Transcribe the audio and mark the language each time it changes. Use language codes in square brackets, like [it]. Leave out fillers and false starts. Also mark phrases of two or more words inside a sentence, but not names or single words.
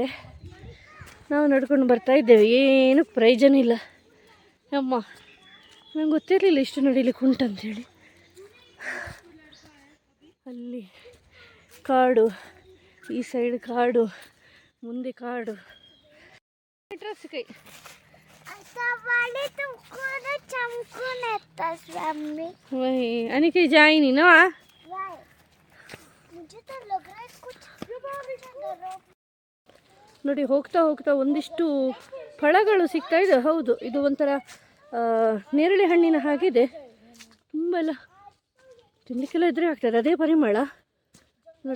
[kn] ನಾವು ನಡ್ಕೊಂಡು ಬರ್ತಾ ಇದ್ದೇವೆ. ಏನು ಪ್ರಯೋಜನ ಇಲ್ಲ. ಅಮ್ಮ ನಂಗೆ ಗೊತ್ತಿರಲಿಲ್ಲ ಇಷ್ಟು ನಡೀಲಿಕ್ಕೆ ಉಂಟಂಥೇಳಿ. ಅಲ್ಲಿ ಕಾಡು, ಈ ಸೈಡ್ ಕಾಡು, ಮುಂದೆ ಕಾಡು. ಕೈ अनिके जाइनी ना. ನೋಡಿ ಹೋಗ್ತಾ ಹೋಗ್ತಾ ಒಂದಿಷ್ಟು ಫಳಗಳು ಸಿಗ್ತಾ ಇದೆ. ಹೌದು, ಇದು ಒಂಥರ ನೇರಳೆ ಹಣ್ಣಿನ ಹಾಗಿದೆ. ತುಂಬ ಎಲ್ಲ ತಿನ್ನಲಿಕ್ಕೆಲ್ಲ ಇದ್ರೆ ಆಗ್ತದೆ, ಅದೇ ಪರಿಮಳ ನೋಡಿ.